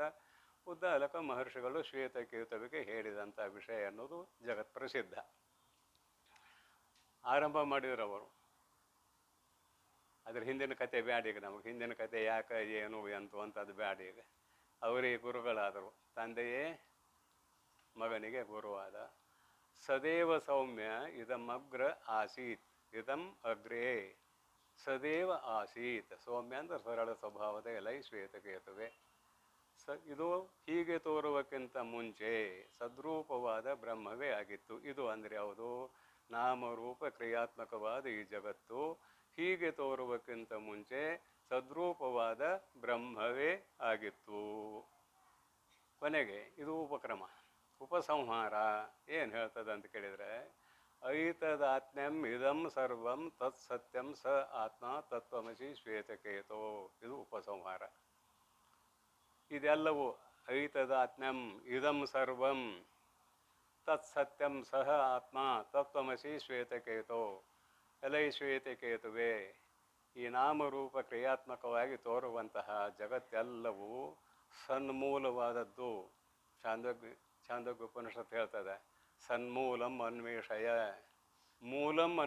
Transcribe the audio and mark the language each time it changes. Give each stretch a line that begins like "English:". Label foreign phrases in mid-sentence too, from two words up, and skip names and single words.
Kannada: ಉದ್ದಾಲಕ ಮಹರ್ಷಿಗಳು ಶ್ವೇತಕೇತುವಿಗೆ ಹೇಳಿದಂಥ ವಿಷಯ ಅನ್ನೋದು ಜಗತ್ ಪ್ರಸಿದ್ಧ. ಆರಂಭ ಮಾಡಿದ್ರವರು. ಅದ್ರ ಹಿಂದಿನ ಕತೆ ಬ್ಯಾಡ ಈಗ, ನಮಗೆ ಹಿಂದಿನ ಕತೆ ಯಾಕೆ ಏನು ಎಂತು ಅಂತದ್ದು ಬ್ಯಾಡ ಈಗ. ಅವರಿಗೆ ಗುರುಗಳಾದರು, ತಂದೆಯೇ ಮಗನಿಗೆ ಗುರುವಾದ.
Sanskrit: ಸದೇವ ಸೌಮ್ಯ ಇದಮಗ್ರ ಆಸೀತ್, ಇದಂ ಅಗ್ರೇ ಸದೇವ ಆಸೀತ್.
Kannada: ಸೌಮ್ಯ ಅಂದ್ರೆ ಸರಳ ಸ್ವಭಾವದ ಎಲೈ ಶ್ವೇತಕೇತುವೆ. ಇದು ಹೀಗೆ ತೋರುವಕ್ಕಿಂತ ಮುಂಚೆ ಸದ್ರೂಪವಾದ ಬ್ರಹ್ಮವೇ ಆಗಿತ್ತು. ಇದು ಅಂದರೆ ಯಾವುದು? ನಾಮರೂಪ ಕ್ರಿಯಾತ್ಮಕವಾದ ಈ ಜಗತ್ತು ಹೀಗೆ ತೋರುವಕ್ಕಿಂತ ಮುಂಚೆ ಸದ್ರೂಪವಾದ ಬ್ರಹ್ಮವೇ ಆಗಿತ್ತು. ಕೊನೆಗೆ ಇದು ಉಪಕ್ರಮ. ಉಪಸಂಹಾರ ಏನು ಹೇಳ್ತದೆ ಅಂತ ಕೇಳಿದರೆ,
Sanskrit: ಐತದಾತ್ಮ್ಯಂ ಇದಂ ಸರ್ವಂ ತತ್ ಸತ್ಯಂ ಸ ಆತ್ಮ ತತ್ವಮಸಿ ಶ್ವೇತಕೇತೋ.
Kannada: ಇದು ಉಪಸಂಹಾರ. ಇದೆಲ್ಲವೂ
Sanskrit: ಐತದಾತ್ಮ್ಯಂ ಇದಂ ಸರ್ವಂ ತತ್ ಸತ್ಯಂ ಸಹ ಆತ್ಮ ತತ್ವಮಸಿ ಶ್ವೇತಕೇತೋ.
Kannada: ಎಲೈ ಶ್ವೇತಕೇತುವೆ, ಈ ನಾಮರೂಪ ಕ್ರಿಯಾತ್ಮಕವಾಗಿ ತೋರುವಂತಹ ಜಗತ್ತೆಲ್ಲವೂ ಸನ್ಮೂಲವಾದದ್ದು. ಛಾಂದೋಗ್ಯ ಉಪನಿಷತ್ ಹೇಳ್ತದೆ,
Sanskrit: ಸನ್ಮೂಲಂ ಅನ್ವೇಷಯ, ಮೂಲಂ ಅನ್ವೇಷಯ.